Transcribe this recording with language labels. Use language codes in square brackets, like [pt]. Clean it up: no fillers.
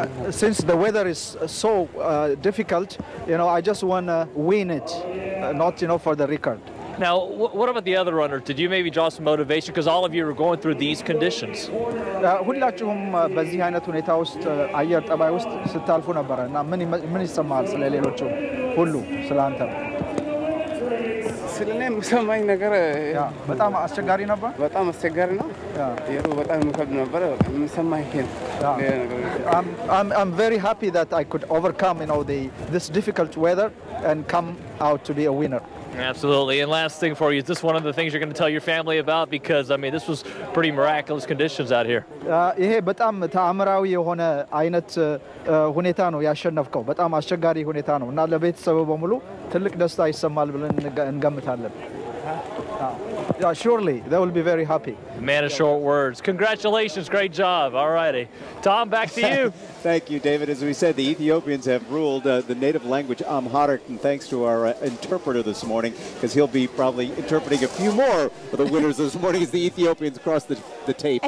[en] Since the weather is so difficult, you know, I just want to win it, not, you know, for the record. Now, what about the other runners? Did you maybe draw some motivation? Because all of you are going through these conditions. [am] ሁላችሁም በዚህ አይነት ሁኔታ ውስጥ አየር ጠባይ ውስጥ ስታልፉ ነበረ እና ምን ይሰማል ስለ ሌሎቹ ሁሉ ስለ አንተ? ስለኔ የሚሰማኝ ነገር በጣም አስቸጋሪ ነበር። በጣም አስቸጋሪ ነው። አየሩ በጣም የሚከብድ ነበር። የሚሰማኝ ይሄን [en] I'm very happy that I could overcome, you know, this difficult weather and come out to be a winner. Absolutely. And last thing for you, is this one of the things you're going to tell your family about? Because, I mean, this was pretty miraculous conditions out here. [am] ይሄ በጣም ተአምራዊ የሆነ አይነት ሁኔታ ነው ያሸነፍከው። በጣም አስቸጋሪ ሁኔታ ነው እና ለቤተሰቡ በሙሉ ትልቅ ደስታ ይሰማል ብለን እንገምታለን። [en] Yeah, surely they will be very happy. Man of short words. Congratulations, great job. All righty, Tom, back to you. Thank you, David. As we said, the Ethiopians have ruled the native language Amharic, and thanks to our interpreter this morning, because he'll be probably interpreting a few more of the winners this morning as the Ethiopians cross the tape.